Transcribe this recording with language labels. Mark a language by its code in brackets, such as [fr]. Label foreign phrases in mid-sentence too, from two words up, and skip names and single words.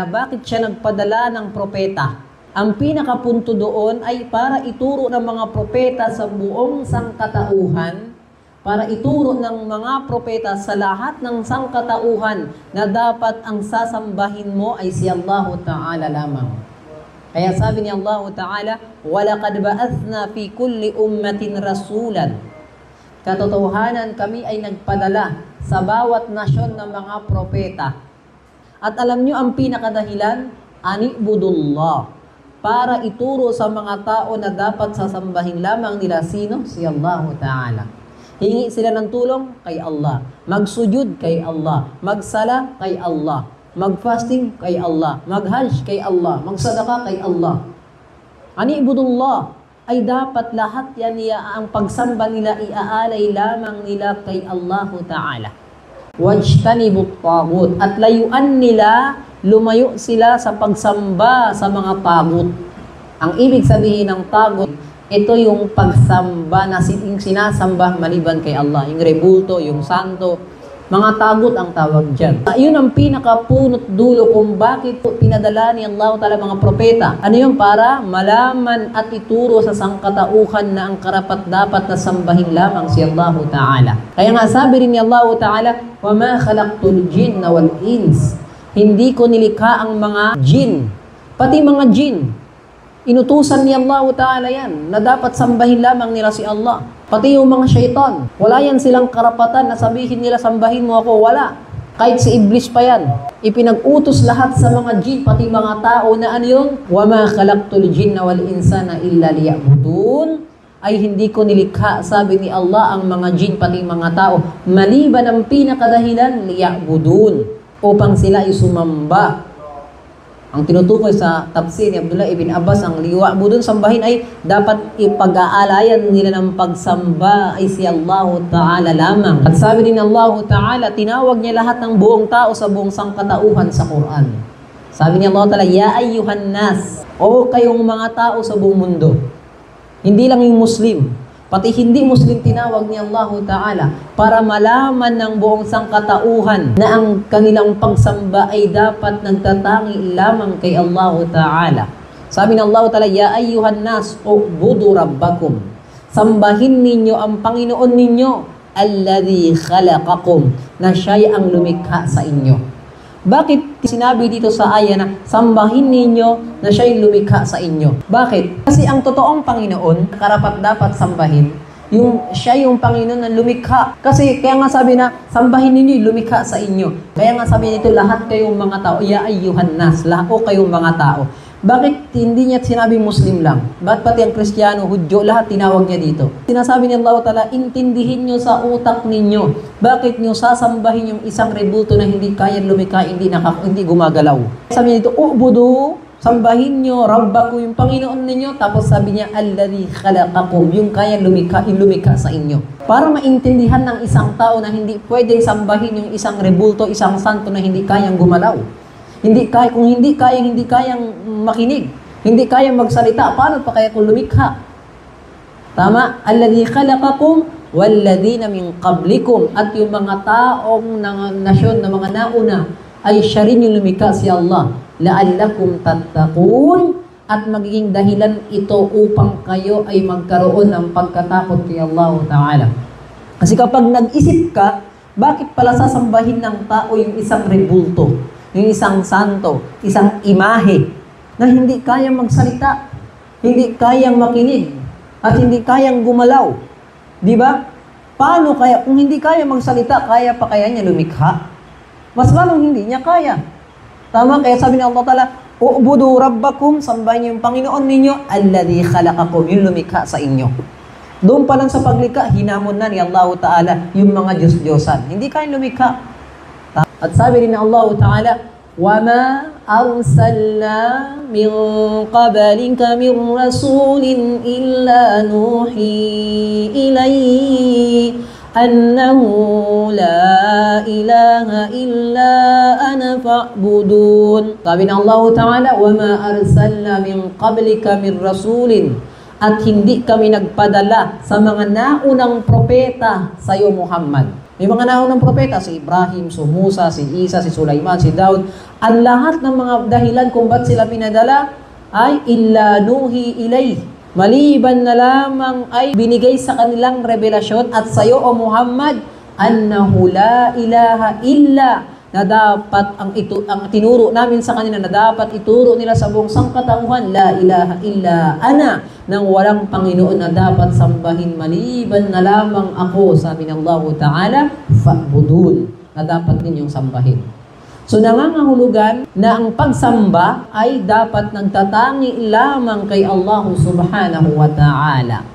[tl] Bakit siya nagpadala ng propeta? Ang pinakapunto doon ay para ituro ng mga propeta sa buong sangkatauhan, para ituro ng mga propeta sa lahat ng sangkatauhan na dapat ang sasambahin mo ay si Allah Ta'ala lamang. Kaya sabi ni Allah Ta'ala, [ar] وَلَقَدْ بَأَثْنَا فِي كُلِّ أُمَّةٍ رَسُولًا. [tl] Katotohanan, kami ay nagpadala sa bawat nasyon ng mga propeta. At alam nyo ang pinakadahilan? [ar] Ani'budullah. [tl] Para ituro sa mga tao na dapat sasambahin lamang nila sino? Si Allah Ta'ala. Hingi sila ng tulong kay Allah. Magsujud kay Allah. Magsala kay Allah. Mag-fasting kay Allah. Mag-hajj kay Allah. Magsadaka kay Allah. Ani'budullah. ay dapat lahat yan ang pagsamba nila iaalay lamang nila kay Allah Ta'ala. [ar] واجتنبوا الطاغوت, [tl] at layuan nila, lumayo sila sa pagsamba sa mga tagut. Ang ibig sabihin ng tagut, ito yung pagsamba na sinasamba maliban kay Allah. Yung rebulto, yung santo, mga tagut ang tawag dyan. Yun ang pinakapunot dulo kung bakit pinadala ni Allah Ta'ala mga propeta. Ano yun? Para malaman at ituro sa sangkatauhan na ang karapat-dapat na sambahin lamang si Allah Ta'ala. Kaya nga sabi rin ni Allah Ta'ala, [ar] وَمَا خَلَقْتُ الْجِنَّ وَالْإِنسِ, [tl] hindi ko nilikha ang mga jin, pati mga jin. Inutusan ni Allah Ta'ala yan, na dapat sambahin lamang nila si Allah. Pati yung mga syaitan, wala yan silang karapatan na sabihin nila, sambahin mo ako, wala. Kahit si Iblis pa yan. Ipinag-utos lahat sa mga jin, pati mga tao na ano yun? [ar] وَمَا خَلَقْتُ الْجِنَّ وَالْإِنسَانَ إِلَّا لِيَعْبُدُونَ, [tl] ay hindi ko nilikha, sabi ni Allah, ang mga jin, pati mga tao, maliban ang pinakadahilan, liya'budun, upang sila ay sumamba. Ang tinutukoy sa tafsir ni Abdullah ibn Abbas, ang liya'budun, sambahin ay dapat ipag-aalayan nila ng pagsamba ay si Allah Ta'ala lamang. At sabi din Allah Ta'ala, tinawag niya lahat ng buong tao sa buong sangkatauhan sa Quran. Sabi ni Allah Ta'ala, [ar] يا أيها الناس, [tl] o kayong mga tao sa buong mundo. Hindi lang yung Muslim, pati hindi Muslim tinawag ni Allah Ta'ala para malaman ng buong sangkatauhan na ang kanilang pagsamba ay dapat nagtatangi lamang kay Allah Ta'ala. Sabi ng Allah Ta'ala, [ar] يا أيها الناس اعبدوا ربكم, [tl] sambahin ninyo ang Panginoon ninyo, [ar] الذي خلقكم, [tl] na siya'y ang lumikha sa inyo. Bakit sinabi dito sa aya na sambahin ninyo na siya'y lumikha sa inyo? Bakit? Kasi ang totoong Panginoon, karapat dapat sambahin, siya yung Panginoon na lumikha. Kasi kaya nga sabi na, sambahin ninyo, lumikha sa inyo. Kaya nga sabi dito, lahat kayong mga tao, [ar] يا أيها الناس, [tl] lahat o kayong mga tao. Bakit hindi niya sinabi Muslim lang? Bakit pati ang Kristiyano, Hudyo, lahat tinawag niya dito? Sinasabi ni Allah Ta'ala, intindihin niyo sa utak ninyo. Bakit niyo sasambahin yung isang rebulto na hindi kaya lumikha, hindi gumagalaw? Sabi niya dito, u'budu, sambahin niyo, Rabbaku, yung Panginoon ninyo. Tapos sabi niya, [ar] الذي خلقكم, [tl] yung kaya lumikha sa inyo. Para maintindihan ng isang tao na hindi pwedeng sambahin yung isang rebulto, isang santo na hindi kayang gumalaw. Kung hindi kayang makinig, hindi kayang magsalita, paano pa kaya kung lumikha? Tama? [ar] الذي خلقكم والذين من قبلكم, [tl] at yung mga taong nasyon na mga nauna ay siya rin yung lumikha si Allah. [ar] لعلكم تتقون, [tl] at magiging dahilan ito upang kayo ay magkaroon ng pagkatakot kay Allah Ta'ala. Kasi kapag nag-isip ka, bakit pala sasambahin ng tao yung isang rebulto, yung isang santo, isang imahe na hindi kayang magsalita, hindi kayang makinig, at hindi kayang gumalaw? Di ba? Paano kaya, kung hindi kaya magsalita, kaya pa kaya niya lumikha? Mas lalong hindi niya kaya. Tama? Kaya sabi ni Allah Ta'ala, [ar] اعبدوا ربكم, [tl] sambahin niyo yung Panginoon ninyo, [ar] الذي خلقكم, [tl] yung lumikha sa inyo. Doon pa lang sa paglikha, hinamon na ni Allah Ta'ala yung mga Diyos-Diyosan. Hindi kayang lumikha. At sabi rin ng Allah Ta'ala, [ar] وَمَا أَرْسَلْنَا مِنْ قَبَلِكَ مِنْ رَسُولٍ إِلَّا نُوحِي إِلَيْهِ أَنَّهُ لَا إِلَهَ إِلَّا أَنَا فَاعْبُدُونِ. [tl] Sabi ng Allah Ta'ala, [ar] وَمَا أَرْسَلْنَا مِنْ قَبْلِكَ مِنْ رَسُولٍ, [tl] at hindi kami nagpadala sa mga naunang propeta sa iyo, Muhammad. May mga naunang propeta, si Ibrahim, si Musa, si Isa, si Sulaiman, si Daud. Ang lahat ng mga dahilan kung ba't sila pinadala ay [ar] إلا نوحي إليه. [tl] Maliban na lamang ay binigay sa kanilang revelasyon at sa iyo, O Muhammad, [ar] أنه لا إله إلا, [tl] na dapat ang tinuro namin sa kanila, na dapat ituro nila sa buong sangkatauhan, [ar] لا إله إلا أنا, [tl] nang walang Panginoon na dapat sambahin maliban na lamang ako, sabi ng Allah Ta'ala, fa'budun, na dapat ninyong sambahin. So nangangahulugan na ang pagsamba ay dapat nagtatangi lamang kay Allah Subhanahu wa Ta'ala.